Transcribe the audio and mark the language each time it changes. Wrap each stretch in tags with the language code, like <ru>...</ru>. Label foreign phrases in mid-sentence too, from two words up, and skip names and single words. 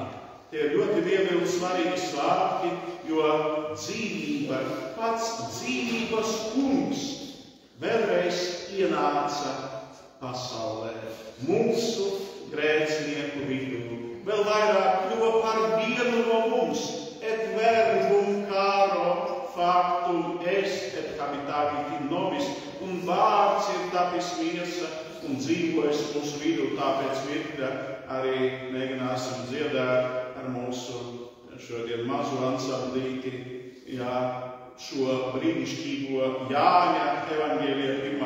<lv>Tie ir ļoti vienmēr svarīgi svētki, jo dzīvība, pats dzīvības kungs vēlreiz ienāca pasaulē, mūsu grēcinieku vidū. Vēl vairāk kļuva par vienu no mums,</lv> <la>et verbum caro factum est et habitavit nobis,</la> <lv>un vārds ir tapis miesa un dzīvojas mūsu vidū, tāpēc virkne arī mēģināsim dziedāt ar mūsu šodien mazu ansamblīti, šo brīnišķīgo Jāņa evaņģēlija 1.</lv>